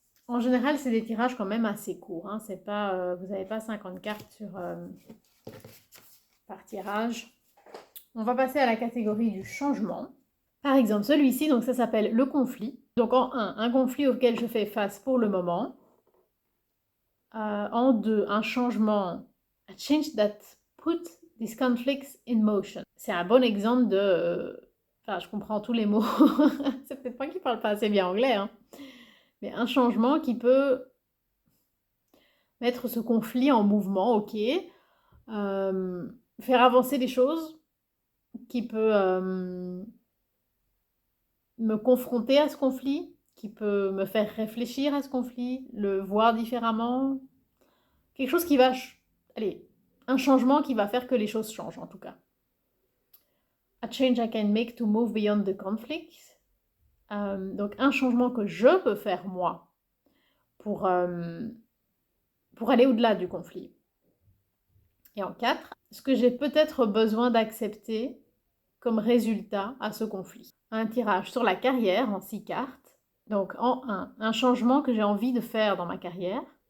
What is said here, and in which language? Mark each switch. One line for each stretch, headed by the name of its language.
French: En général, c'est des tirages quand même assez courts. Hein. C'est pas, vous n'avez pas 50 cartes par tirage. On va passer à la catégorie du changement. Par exemple, celui-ci, donc ça s'appelle le conflit. Donc en 1, un conflit auquel je fais face pour le moment. En 2, un changement.
English: A change that put these conflicts in motion.
French: C'est un bon exemple de... Enfin, je comprends tous les mots. C'est peut-être moi qui parle pas assez bien anglais, hein. Mais un changement qui peut mettre ce conflit en mouvement, ok. Faire avancer les choses, qui peut me confronter à ce conflit, qui peut me faire réfléchir à ce conflit, le voir différemment. Quelque chose qui va... Allez, un changement qui va faire que les choses changent, en tout cas.
English: A change I can make to move beyond the conflict.
French: Donc, un changement que je peux faire, moi, pour aller au-delà du conflit. Et en 4, ce que j'ai peut-être besoin d'accepter comme résultat à ce conflit. Un tirage sur la carrière en 6 cartes. Donc en 1, un changement que j'ai envie de faire dans ma carrière.